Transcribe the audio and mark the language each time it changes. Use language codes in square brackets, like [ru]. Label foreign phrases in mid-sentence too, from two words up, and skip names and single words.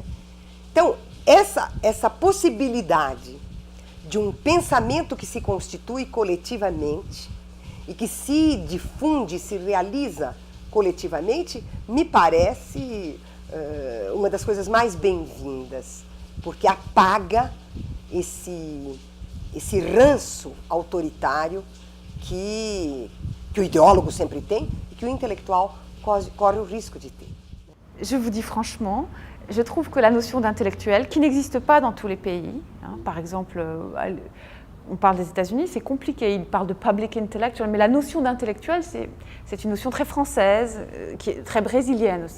[pt] Então, essa possibilidade de um pensamento que se constitui coletivamente e que se difunde, se realiza coletivamente, me parece uma das coisas mais bem-vindas, porque apaga esse ranço autoritário que o idéologo sempre tem e que o intelectual corre o risco de ter. [fr] Je vous dis franchement, je trouve que la notion d'intellectuel, qui n'existe pas dans tous les pays, hein, par exemple, on parle des États-Unis, c'est compliqué, ils parlent de [en] public intellectual, [fr] mais la notion d'intellectuel, c'est une notion très française, qui est très brésilienne aussi.